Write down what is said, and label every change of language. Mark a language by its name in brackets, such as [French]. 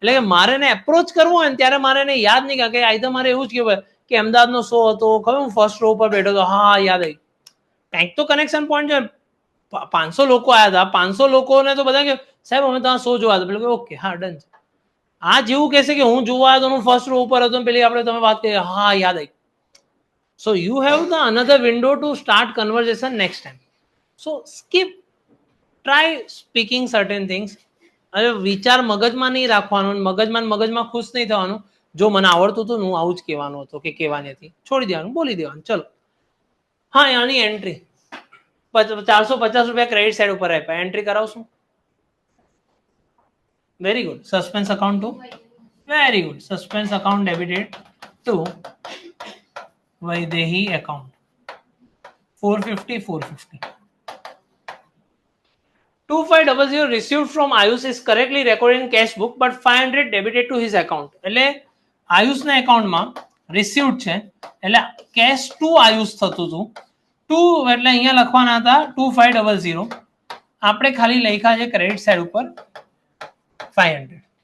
[Gujarati] એટલે કે મારે એને એપ્રોચ કરવો હોય ને ત્યારે મારે એને યાદ નહીં કે આ તો મારે એવું જ કહેવાય કે અમદાવાદનો શો હતો ખબર, હું ફર્સ્ટ રો ઉપર બેઠો હતો, હા યાદ આવી। કંઈક તો કનેક્શન પોઈન્ટ છે। 500 લોકો આવ્યા હતા, 500 લોકોને તો બધા કે સાહેબ અમે તમારા શો જોવા હતા, પેલું કે ઓકે હા ડન છે। આ જેવું કહેશે કે હું જોવા આવ્યો તો હું ફર્સ્ટ રો ઉપર હતો, પેલી આપણે તમે વાત કરી, હા યાદ આવી। [English] So you have the another window to start conversation next time. So skip, try speaking certain things. [Gujarati] હવે વિચાર મગજમાં નહીં રાખવાનો, મગજમાં ખુશ નહીં થવાનું. જો મને આવડતું હતું હું આવું જ કહેવાનું હતું કે કહેવાની હતી, છોડી દેવાનું, બોલી દેવાનું. ચલો, હા આની એન્ટ્રી 450 રૂપિયા ક્રેડિટ સાઇડ ઉપર આપ્યા, entry કરાવશું. [English] Very good. Suspense account to, very good. Suspense account debited to Vaidehi account 450 450. 2500 received from Ayush is correctly recorded in cash book but 500 debited to his account. [Gujarati] એટલે આયુષના એકાઉન્ટમાં રિસીવ્ડ છે એટલે કેશ ટુ આયુષ થતું હતું. Two એટલે અહીંયા લખવાના હતા 2500, આપણે ખાલી લખ્યા છે ક્રેડિટ સાઇડ ઉપર 500.